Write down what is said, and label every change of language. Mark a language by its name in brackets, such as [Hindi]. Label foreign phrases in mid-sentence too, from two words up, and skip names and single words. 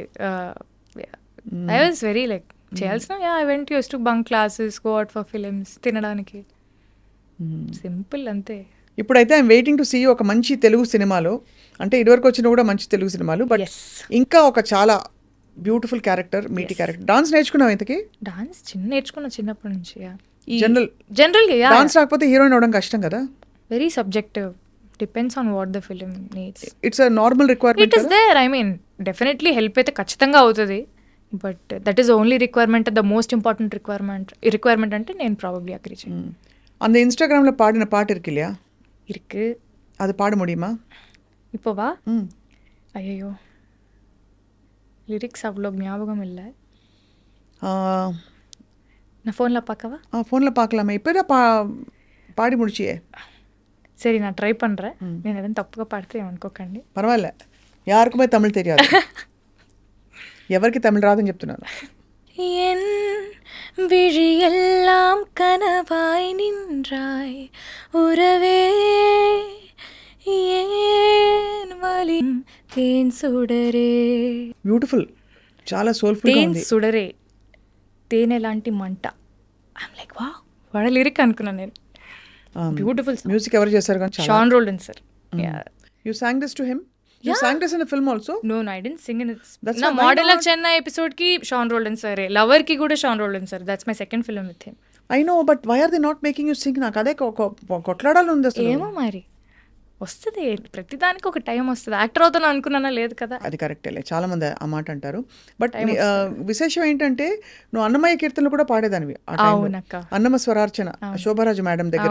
[English] I was very like చేయాల్సిన I went use to bunk classes, go out for films, [Telugu] తినడానికి, సింపుల్ అంతే. ఇప్పుడైతే [English] I'm waiting to see [Telugu] ఒక మంచి తెలుగు సినిమాలో, అంటే ఇదివరకు వచ్చిన కూడా మంచి తెలుగు సినిమాలు, బట్ [English] Yes. [Telugu] ఇంకా ఒక చాలా [English] beautiful character, meaty character. [Telugu] డాన్స్ నేర్చుకున్నావు ఇంతకి? డాన్స్ నేర్చుకున్న చిన్నప్పటి నుంచి. జనరల్ గా డాన్స్ రాకపోతే హీరోయిన్ అవడం కష్టం కదా. [English] very subjective, depends on what the film needs. It's a normal ఇట్ రిక్వైర్మెంట్. is there, I mean definitely help [Telugu] అయితే ఖచ్చితంగా అవుతుంది, [English] but that is only requirement, the most important requirement [Telugu] అంటే నేను ప్రాబబ్లీ అగ్రీ చేయను. [Tamil] அந்த இன்ஸ்டாகிராமில் பாடின பாட்டு இருக்கு இல்லையா, இருக்கு, அது பாட முடியுமா இப்போவா? ம். ஐயோ லிரிக்ஸ் அவ்வளோ ஞாபகம் இல்லை, நான் ஃபோனில் பார்க்கவா? ஃபோனில் பார்க்கலாமே, இப்போ தான் பாடி முடிச்சியே. சரி நான் ட்ரை பண்ணுறேன், [Telugu] నేను ఏదైనా తప్పుగా పాడితే ఏమనుకోకండి. పర్వాలే, [Tamil] யாருக்குமே தமிழ் தெரியாது, [Telugu] ఎవరికి తమిళ రాదని చెప్తున్నాను. [Tamil] என் விழியெல்லாம் கனவாய் நின்றாய் உறவே, ஏன் வலி தேன் சுடரே. [Telugu] బ్యూటిఫుల్, చాలా సోల్ఫుల్గా తేన్ ఉంది. సుడరే, తేనె లాంటి మంట. [English] I'm like wa, [Telugu] వాడ లిరిక్ అనుకున్నాను నేను. బ్యూటిఫుల్. మ్యూజిక్ ఎవరు చేశారు కానీ చాలా. షాన్ రోల్డన్ సార్. [English] You sang this to him, you sang this in the film also. No I dent sing in its. That's [Telugu] నా [English] why model of not? [Telugu] చెన్నై ఎపిసోడ్ కి షాన్ రోల్డన్ సార్, లవర్ కి కూడా షాన్ రోల్డన్ సార్. [English] That's my second film with him. I know, but why are they not making you sing? [Telugu] నాకు అదే కొట్లాడాలి ఉంది అసలు. ఏమో మరి వస్తుంది, ప్రతిదానికి ఒక టైం వస్తుంది. యాక్టర్ అవుతాను అనుకున్నానా, లేదు కదా. అది కరెక్టేలే, చాలా మంది ఆ మాట అంటారు. బట్ విశేషం ఏంటంటే నువ్వు అన్నమయ్య కీర్తనలు కూడా పాడేదానివి ఆ టైంలో. అవునక్క. అన్నమ స్వరార్చన శోభరాజు మేడం దగ్గర